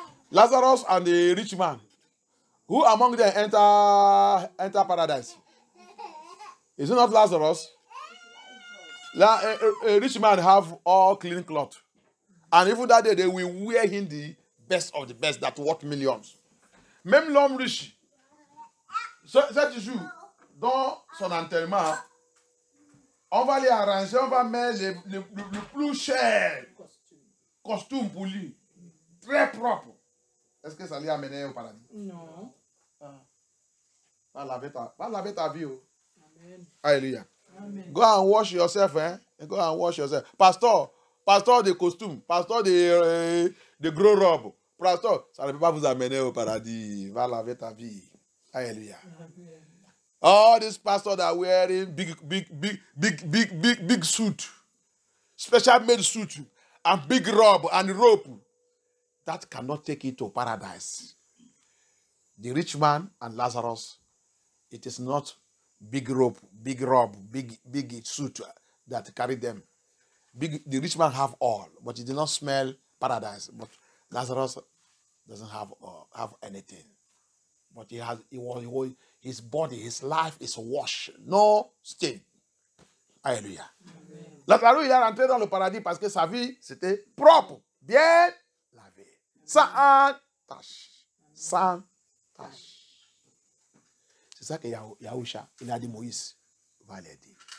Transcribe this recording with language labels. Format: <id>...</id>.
<en>Lazarus and the rich man. Who among them enter paradise? Is it not Lazarus? A rich man have all clean cloth. And even that day, they will wear him the best of the best that worth millions.</en> <fr>Même l'homme riche, cet jour, dans son enterrement, on va les arranger, on va mettre le plus cher costume pour lui. Très propre. Est-ce que ça lui a amené au paradis? Non. Va laver ta vie. Amen. Hallelujah. Amen.</fr> <en>Go and wash yourself, Go and wash yourself.</en> <fr>Pasteur de costume, pasteur de gros robes. Pasteur, ça ne peut pas vous amener au paradis. Va laver ta vie. Hallelujah.</fr> <en>All these pastors are wearing big suit, special made suit, and big robe and rope. That cannot take you to paradise. The rich man and Lazarus, it is not big rope, big robe, big suit that carry them. The rich man have all, but he did not smell paradise. But Lazarus doesn't have anything. But his body, his life is washed, no stain. Alléluia.</en> <fr>Lazarus, il est rentré dans le paradis parce que sa vie, c'était propre, bien lavé, sans tache. Sans tache. C'est ça que Yahusha, il a dit Moïse va l'aider.</fr>